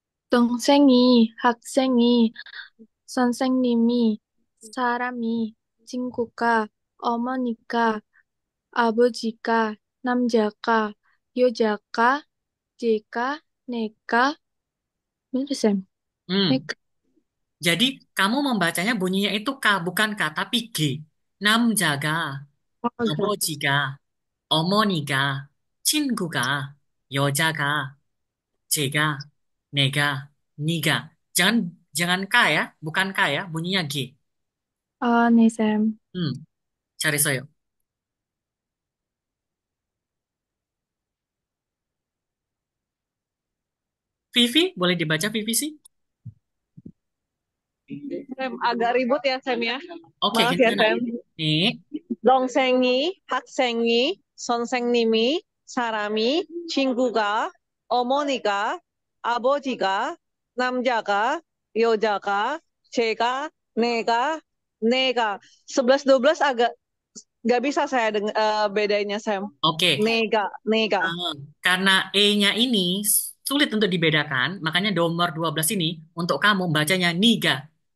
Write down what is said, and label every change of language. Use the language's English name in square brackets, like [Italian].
[Korean] 동생이, 학생이, 선생님이, 사람이, 친구가, 어머니가, 아버지가, 남자가, 여자가, 제가, 내가, [Indonesian] bener Sam? hmm, [Korean] 내가, [Indonesian] jadi kamu membacanya bunyinya itu K, bukan K, tapi G. [Korean] 남자가, [Indonesian] oh enggak. [Korean] 아버지가, 어머니가, 친구가, 여자가, 제가, 내가, 니가. [Indonesian] Jangan jangan K ya, bukan K ya, bunyinya G. Oh nih Sam. [Korean] Hmm, 잘했어요. [Indonesian] Vivi, boleh dibaca Vivi sih? Sam, agak ribut ya, Sam ya. Oke, Maaf ya, gimana? Sam. Nih, [Korean] 동생이, 학생이, 선생님이, 사람이, 친구가, 어머니가, 아버지가, 남자가, 여자가, 제가, 내가. [Indonesian] 11-12 agak nggak bisa saya bedanya, Sam. oke. [Korean] Nega. [Indonesian] Eh, karena E-nya ini sulit untuk dibedakan, makanya nomor 12 ini untuk kamu bacanya niga.